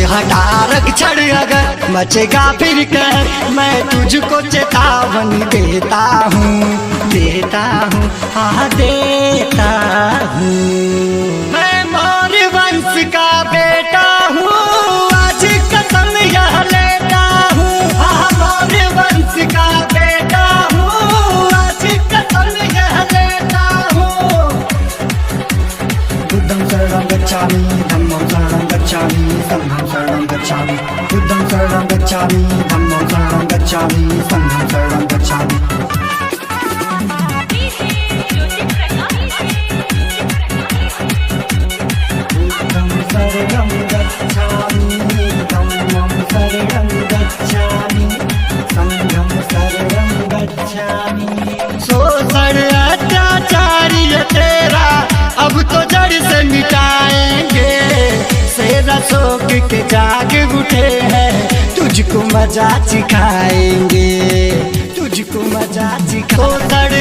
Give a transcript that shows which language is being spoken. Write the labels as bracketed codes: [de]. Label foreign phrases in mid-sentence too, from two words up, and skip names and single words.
[hi] हटारक छड़ अगर मचेगा फिर कहर, मैं तुझको चेतावनी देता हूँ, देता हूँ, हाँ देता हूँ। मैं मौर्य वंश का बेटा हूँ, आज कसम यह लेता हूँ, हाँ मौर्य वंश का बेटा हूँ, आज कसम यह लेता हूँ। [pi] बुद्धं शरणं गच्छामि, धम्मं शरणं गच्छामि, संघं शरणं गच्छामि। बुद्धं शरणं गच्छामि, धम्मं शरणं गच्छामि, संघं शरणं गच्छामि। बुद्धं शरणं गच्छामि, धम्मं शरणं गच्छामि, संघं शरणं गच्छामि। [hi] शोषण अत्याचारी तेरा अब तो जड़ से मिटाएंगे, शेर अशोक के जाग उठे हैं, तुझको मजा सिखाएंगे, तुझको मजा सिखाएंगे।